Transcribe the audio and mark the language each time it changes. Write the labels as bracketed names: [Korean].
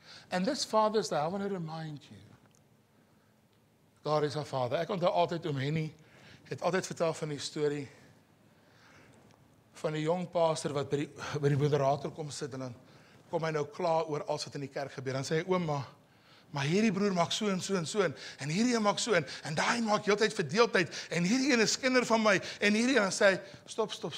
[English] And this Father is there, I want to remind you. God is our Father. [Afrikaans] Ek onthou altyd Henny het altyd vertel van die storie van die jong pastor wat by die moderator kom sit en dan kom hy nou klaar oor alles wat in die kerk gebeur. Dan sê hy, ouma, maar hierdie broer maak so en so en so en hierdie een maak so en daai maak heeltyd verdeeldheid en hierdie een is kinder van my en hierdie een sê, stop.